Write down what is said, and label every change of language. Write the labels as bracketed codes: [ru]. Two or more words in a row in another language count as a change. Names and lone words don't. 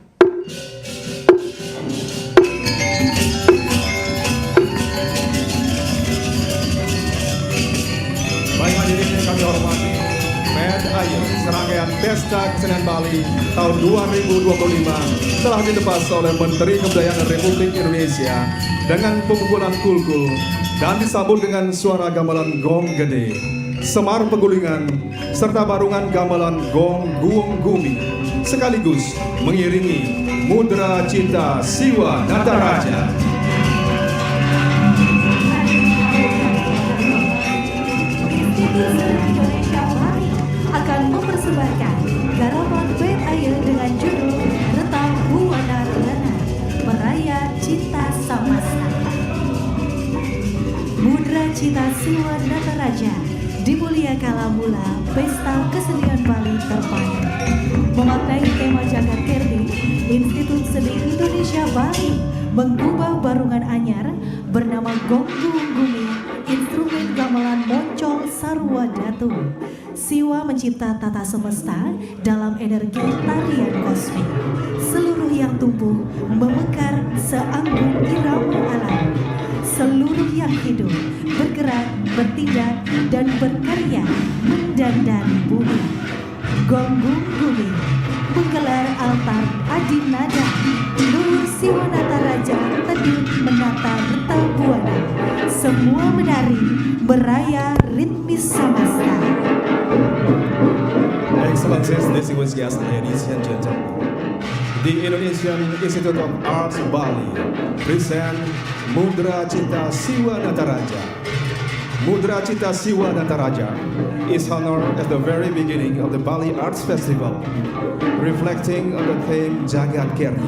[id] Baik hadirin yang kami hormati, Med Ayu serangkaian Pesta Kesenian Bali tahun 2025 telah dilepas oleh Menteri Kebudayaan Republik Indonesia dengan pemukulan kulkul dan disambut dengan suara gamelan gong gede, semar penggulingan, serta barungan gamelan gong guung gumi, sekaligus mengiringi Mudra Cita Siwa Nataraja. Indonesia Bali akan mempersembahkan garapan Med Ayu dengan judul Reta Buana Lana Meraya Cinta Samasta. Mudra Cita Siwa Nataraja di mulia kala mula Pesta Kesenian Bali terpadu. Memaknai tema Jagat Kerti, Institut Seni Indonesia Bali mengubah barungan anyar bernama Gong Guung Gumi, instrumen gamelan moncong sarwa datu. Siwa mencipta tata semesta dalam energi tarian kosmik. Seluruh yang tumbuh memekar seanggun irama alam. Seluruh yang hidup bergerak, bertindak, dan berkarya mendandani bumi. Gong Guung Gumi menggelar altar adinada. Luhur Siwa Nataraja teduh menata reta buana. Semua menari, meraya ritmis samasta. [en] Excellencies, distinguished guests, ladies and gentlemen, the Indonesian Institute of Arts Bali present Mudra Cita Siwa Nataraja. Mudra Cita Siwa Nataraja is honored at the very beginning of the Bali Arts Festival, reflecting on the theme Jagat Kerti.